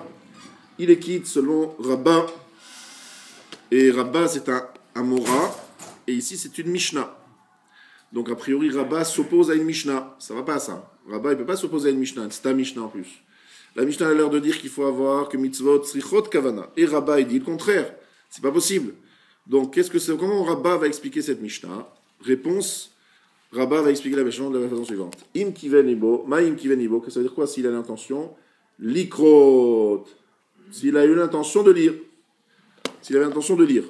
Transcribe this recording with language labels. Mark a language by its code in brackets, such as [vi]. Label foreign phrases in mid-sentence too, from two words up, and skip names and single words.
[fr] Il est quitte selon Rabbah, et Rabbah c'est un Mora, et ici c'est une Mishnah. Donc a priori Rabbah s'oppose à une Mishnah, ça va pas ça. Rabbah il peut pas s'opposer à une Mishnah, c'est un Mishnah en plus. La Mishnah a l'air de dire qu'il faut avoir que [he] מצוות צריכות כוונה, [fr] et Rabbah il dit le contraire, c'est pas possible. Donc comment Rabbah va expliquer cette Mishnah? Réponse, Rabbah va expliquer la Mishnah de la façon suivante. [he] אם כיוון לבו, מה אם כיוון לבו, [fr] que ça veut dire quoi s'il a l'intention? Likrot. S'il a eu l'intention de lire. S'il avait l'intention de lire.